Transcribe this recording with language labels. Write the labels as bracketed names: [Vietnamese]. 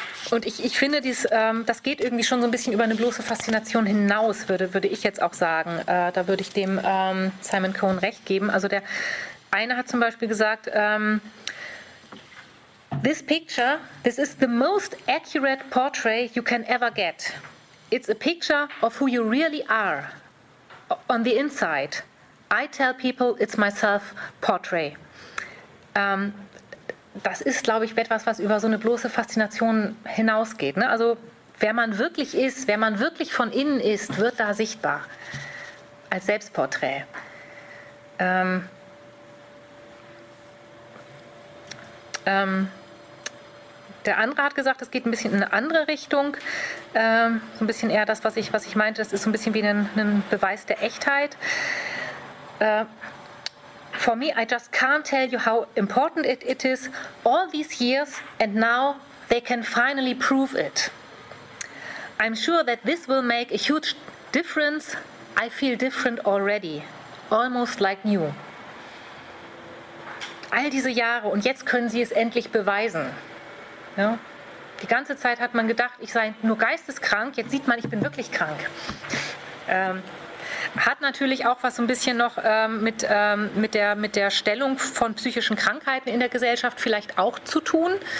[German] Und ich finde, das geht irgendwie schon so ein bisschen über eine bloße Faszination hinaus, würde ich jetzt auch sagen. Da würde ich dem Simon Cohn recht geben. Also der eine hat zum Beispiel gesagt, [English] This is the most accurate portrait you can ever get. It's a picture of who you really are on the inside. I tell people it's myself portrait. [German] Das ist, glaube ich, etwas, was über so eine bloße Faszination hinausgeht. Ne? Also wer man wirklich ist, wer man wirklich von innen ist, wird da sichtbar als Selbstporträt. Der andere hat gesagt, es geht ein bisschen in eine andere Richtung. So ein bisschen eher das, was ich meinte, das ist so ein bisschen wie ein Beweis der Echtheit. [English] For me, I just can't tell you how important it is all these years and now they can finally prove it. I'm sure that this will make a huge difference. I feel different already, almost like new. [German] all diese Jahre und jetzt können Sie es endlich beweisen. Ja? Die ganze Zeit hat man gedacht, ich sei nur geisteskrank, jetzt sieht man, ich bin wirklich krank. Hat natürlich auch was so ein bisschen noch mit der Stellung von psychischen Krankheiten in der Gesellschaft vielleicht auch zu tun.